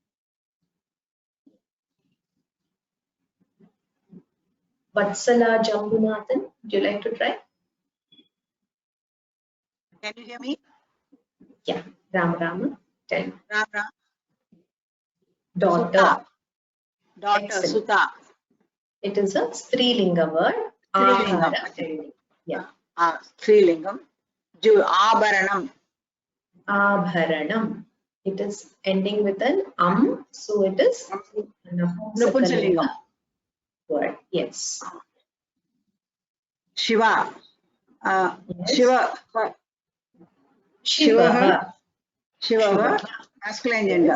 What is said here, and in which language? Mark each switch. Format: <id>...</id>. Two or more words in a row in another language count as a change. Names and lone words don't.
<en>Vatsala Jambunathan, would you like to try? Can you hear me? Yeah, Rama, tell me. Ram. Daughter. Sutta. Daughter, Excellent. Sutta. It is a Strilingam word.</en> <sa>Strilingam. Akara. Yeah. Strilingam. Abharanam. Abharanam.</sa> <en>It is ending with an so it is</en> <sa>Napunsalingam</sa> <en>word. Yes. Shiva. Yes. Shiva. Masculine gender.</en>